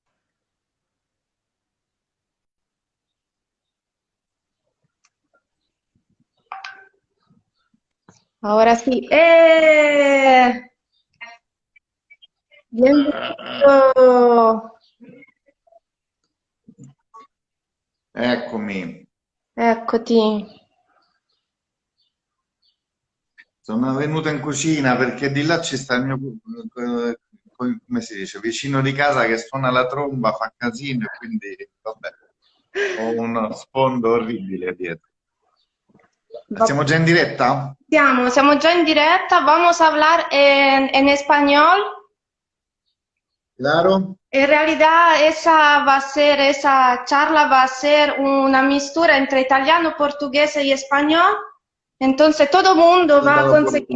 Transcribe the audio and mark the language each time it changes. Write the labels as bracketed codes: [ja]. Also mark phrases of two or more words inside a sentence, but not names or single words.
[es] Ahora sí. Bienvenido. [it] Eccomi, Eccoti. sono venuto in cucina perché di là ci sta il mio, come si dice, vicino di casa che suona la tromba, fa casino e quindi, vabbè, ho uno sfondo orribile dietro. Va- Siamo già in diretta? [es] Siamo ya en directa. Vamos a hablar en español. Claro? En realidad esa charla va a ser una mistura entre italiano, portugués y español. Entonces todo el mundo va [it] Tutta [es] a conseguir